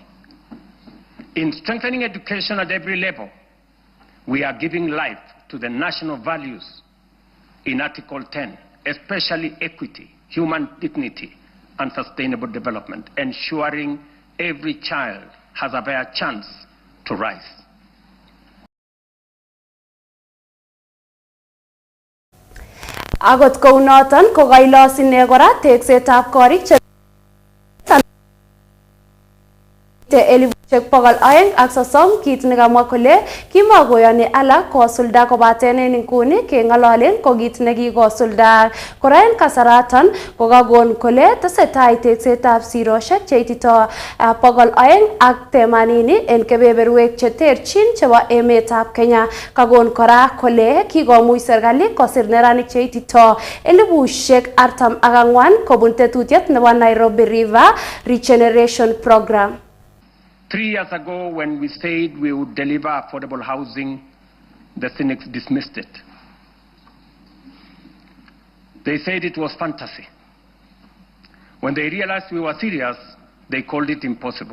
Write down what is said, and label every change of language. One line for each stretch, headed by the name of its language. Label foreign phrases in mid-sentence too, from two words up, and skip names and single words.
English: In strengthening education at every level, we are giving life to the national values in Article 10, especially equity, human dignity, and sustainable development, ensuring every child has a fair chance to rise.
Kalenjin: Agot kounoton ko kailos ine kora teksetab korik che 230 kit nekamwa kole kimakoyoni alak kosulda kobaten en nguni keng'ololen ko kit nekikosulda. Kora en kasaraton kokakon kole tesetai teksetab siroshek cheitito 280 en kebeberwek cheterchin chebo emetab Kenya. Kakon kora kole kikomuch serikali kosir neranik cheitito 44,000 kobun tetutiet nebo Nairobi River Regeneration Program.
English: 3 years ago, when we said we would deliver affordable housing, the cynics dismissed it. They said it was fantasy. When they realized we were serious, they called it impossible.